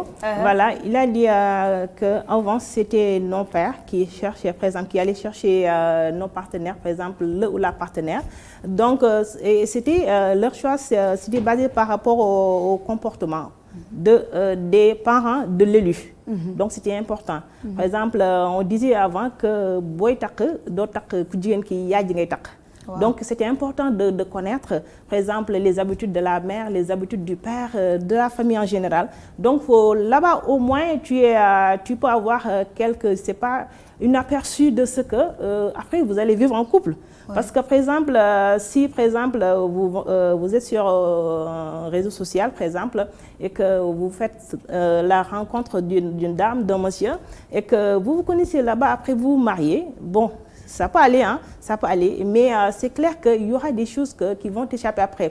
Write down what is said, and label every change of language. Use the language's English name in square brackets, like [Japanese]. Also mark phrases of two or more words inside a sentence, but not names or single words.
[French] Voilà, il a dit qu'avant, c'était nos pères qui cherchaient, par exemple, qui allaient chercher nos partenaires, par exemple, le ou la partenaire. Donc, c'était leur choix, c'était basé par rapport au comportement des parents de l'élu. Donc, c'était important. Par exemple, on disait avant que [Wolof] boy tak do tak ku jigen ki yaji ngay tak. [French] Donc, c'était important de connaître, par exemple, les habitudes de la mère, les habitudes du père, de la famille en général. Donc, là-bas, au moins, tu peux avoir une aperçu de ce que, après, vous allez vivre en couple. Ouais. Parce que, par exemple, si, par exemple, vous êtes sur un réseau social, par exemple, et que vous faites la rencontre d'une dame, d'un monsieur, et que vous vous connaissez là-bas, après vous vous mariez, bon, ça peut aller, hein, ça peut aller, mais c'est clair qu'il y aura des choses qui vont t'échapper après.